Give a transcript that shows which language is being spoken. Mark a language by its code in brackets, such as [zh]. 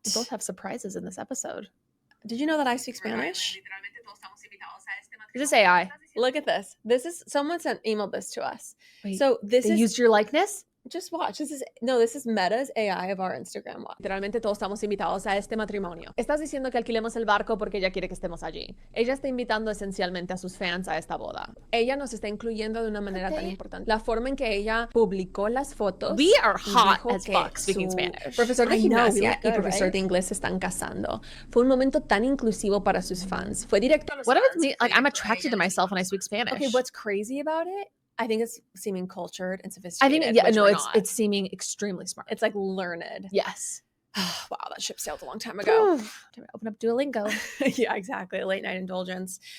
[en] we both have surprises in this episode? Did you know that I speak Spanish? Is this AI? Look at this. This is someone emailed this to us. Wait, so they used your likeness? Just watch. This is Meta's AI of our Instagram. [es] Literalmente todos estamos invitados a este matrimonio. Estás diciendo que alquilemos el barco porque ella quiere que estemos allí. Ella está invitando esencialmente a sus fans a esta boda. Ella nos está incluyendo de una manera tan importante. La forma en que ella publicó las fotos. [en] We are hot as fuck speaking Spanish. [es] Profesor de gimnasia y profesor de inglés se están casando. Fue un momento tan inclusivo para sus fans. Fue directo a los fans. [en] Like, I'm attracted to myself when I speak Spanish. Okay, what's crazy about it? I think it's seeming cultured and sophisticated. I think, it's seeming extremely smart. It's like learned. Yes. Wow, that ship sailed a long time ago. Time to open up Duolingo. Yeah, exactly. Late night indulgence.